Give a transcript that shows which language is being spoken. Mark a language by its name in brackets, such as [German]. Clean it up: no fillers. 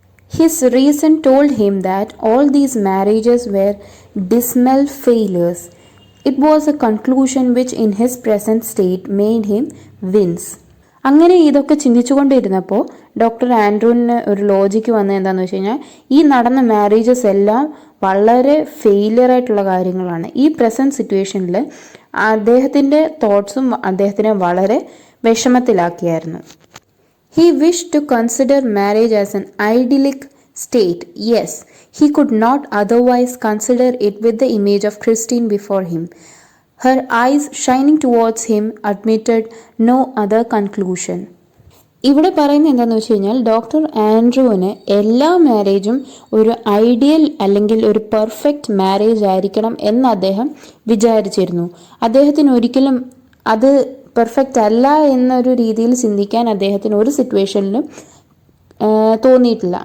[English] His reason told him that all these marriages were dismal failures. It was a conclusion which in his present state made him wince. [Malayalam] അങ്ങനെ ഇതൊക്കെ ചിന്തിച്ചുകൊണ്ടിരുന്നപ്പോൾ doctor ആൻഡ്രൂവിന് ഒരു logic വന്നത് എന്താണെന്ന് വെച്ച് കഴിഞ്ഞാൽ, ഈ നടന്ന മാരേജസ് എല്ലാം വളരെ ഫെയിലിയർ ആയിട്ടുള്ള കാര്യങ്ങളാണ്. ഈ പ്രസൻറ്റ് സിറ്റുവേഷനിൽ അദ്ദേഹത്തിൻ്റെ തോട്ട്സും അദ്ദേഹത്തിനെ വളരെ വിഷമത്തിലാക്കിയായിരുന്നു. [English] He wished to consider marriage as an idyllic state. Yes, he could not otherwise consider it with the image of Christine before him. Her eyes shining towards him admitted no other conclusion. [Malayalam] ഇവിടെ പറയുന്നത് എന്താണെന്ന് വെച്ച് കഴിഞ്ഞാൽ, doctor ആൻഡ്രൂവിന് എല്ലാ മാരേജും ഒരു ideal അല്ലെങ്കിൽ ഒരു perfect marriage ആയിരിക്കണം എന്ന് അദ്ദേഹം വിചാരിച്ചിരുന്നു. അദ്ദേഹത്തിന് ഒരിക്കലും അത് പെർഫെക്റ്റ് അല്ല എന്നൊരു രീതിയിൽ ചിന്തിക്കാൻ അദ്ദേഹത്തിന് ഒരു സിറ്റുവേഷനിലും തോന്നിയിട്ടില്ല.